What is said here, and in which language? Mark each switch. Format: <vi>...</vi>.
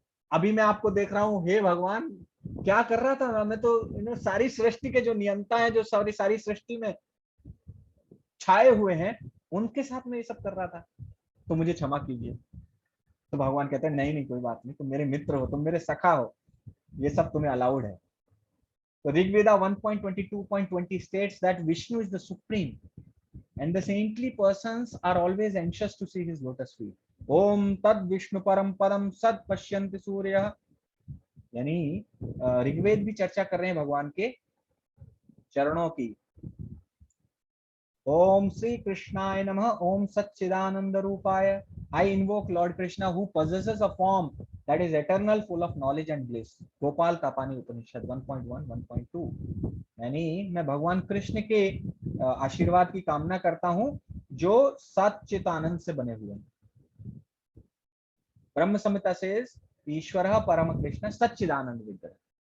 <hi>अभी मैं आपको देख रहा हूं, हे भगवान क्या कर रहा था मैं तो, सारी सृष्टि के जो नियंता है, जो सारी सृष्टि में छाए हुए हैं, उनके साथ में ये सब कर रहा था, तो मुझे क्षमा कीजिए। तो भगवान कहते हैं नहीं नहीं कोई बात नहीं, तुम मेरे मित्र हो, तुम मेरे सखा हो, ये सब तुम्हें अलाउड है।</hi> <en>तो Rigveda 1.22.20 states that Vishnu is the supreme and the saintly persons are always anxious to see his lotus feet.</en> <sa>ओम तद विष्णु परम पदम सद पश्यन्ति सूर्यः,</sa> <hi>यानी ऋग्वेद भी चर्चा कर रहे हैं भगवान के चरणों की।</hi> <sa>ओम श्री कृष्णाय नमः, ओम सच्चिदानंद रूपाय।</sa> <en>I invoke Lord Krishna who possesses a form that is eternal, full of knowledge and bliss.</en> <hi>Gopal तापानी उपनिषद 1.1 1.2, यानी मैं भगवान कृष्ण के आशीर्वाद की कामना करता हूं जो सच्चित आनंद से बने हुए हैं।</hi> <sa>ब्रह्म संहिता से ईश्वर परम कृष्ण सच्चिदानंद विग्रह।</sa>